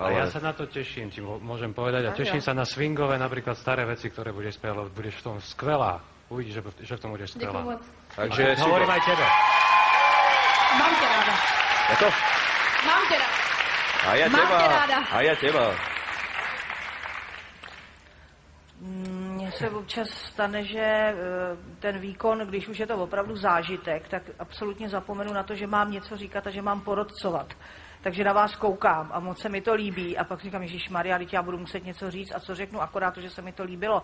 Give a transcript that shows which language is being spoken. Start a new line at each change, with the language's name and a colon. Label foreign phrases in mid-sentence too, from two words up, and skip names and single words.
Slovak: A ja sa na to teším, ti môžem povedať. A teším sa na swingové, napríklad staré veci, ktoré budeš spievať, lebo budeš v tom skvelá. Uvidíš, že v tom budeš skvelá. Takže hovorím aj tebe. Mám ťa ráda. Ako? Mám ťa ráda. A ja Mám teba. ťa ráda. A ja teba.
Czech: Mně se občas stane, že ten výkon, když už je to opravdu zážitek, tak absolutně zapomenu na to, že mám něco říkat a že mám porodcovat. Takže na vás koukám a moc se mi to líbí a pak říkám, ježišmarja, teď já budu muset něco říct a co řeknu, akorát to, že se mi to líbilo.